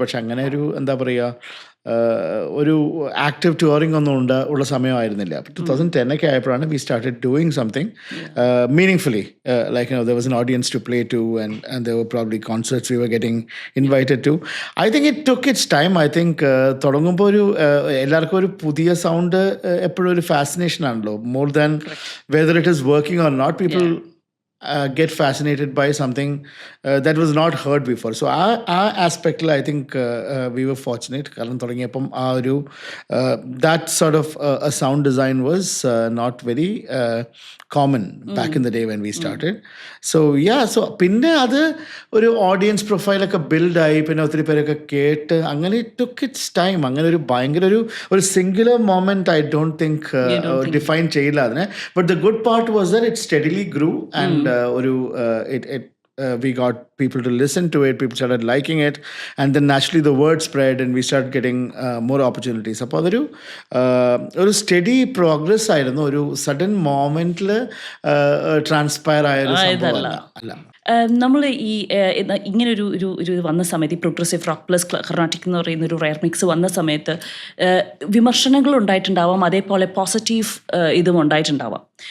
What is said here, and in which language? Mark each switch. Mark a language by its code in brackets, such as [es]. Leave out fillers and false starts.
[ml] പക്ഷെ അങ്ങനെ ഒരു എന്താ പറയുക, ഒരു ആക്റ്റീവ് ടൂറിംഗ് ഒന്നും ഉള്ള സമയമായിരുന്നില്ല. 2010 ഒക്കെ ആയപ്പോഴാണ് [en] We started doing something meaningfully, like there was an audience to play to, and there were probably concerts we were getting invited to. I think it took its time. I think [ml] തുടങ്ങുമ്പോൾ എല്ലാവർക്കും ഒരു പുതിയ sound എപ്പോഴും ഒരു fascination ആണല്ലോ, [en] more than whether it is working or not. People get fascinated by something that was not heard before. So [ml] ആ ആസ്പെക്റ്റിൽ [en] I think we were fortunate. [ml] കാരണം തുടങ്ങിയപ്പം ആ ഒരു [en] that sort of a sound design was not very common back in the day when we started. So yeah, so [ml] പിന്നെ അത് ഒരു audience പ്രൊഫൈലൊക്കെ ബിൽഡായി, പിന്നെ ഒത്തിരി പേരൊക്കെ കേട്ട് അങ്ങനെ [en] it took its time. [ml] അങ്ങനെ ഒരു ഭയങ്കര ഒരു singular moment [en] I don't think [ml] define ചെയ്യില്ല അതിനെ. [en] But the good part was that it steadily grew and we got people to listen to it, people started liking it, and then naturally the word spread and we started getting more opportunities. [ml] അപ്പോൾ ഒരു study progress ആയിരുന്നു, ഒരു sudden മൊമെന്റിൽ ട്രാൻസ്പയർ ആയ ഒരു സംഭവമല്ല. അല്ല, നമ്മൾ ഈ ഇങ്ങനൊരു ഒരു ഒരു വന്ന സമയത്ത് ഈ പ്രോഗ്രസീവ് റോക്ക് പ്ലസ് കർണാട്ടിക് എന്ന് പറയുന്ന ഒരു റയർ മിക്സ് വന്ന സമയത്ത് വിമർശനങ്ങൾ ഉണ്ടായിട്ടുണ്ടാവാം, അതേപോലെ പോസിറ്റീവ് ഇതും ഉണ്ടായിട്ടുണ്ടാവാം.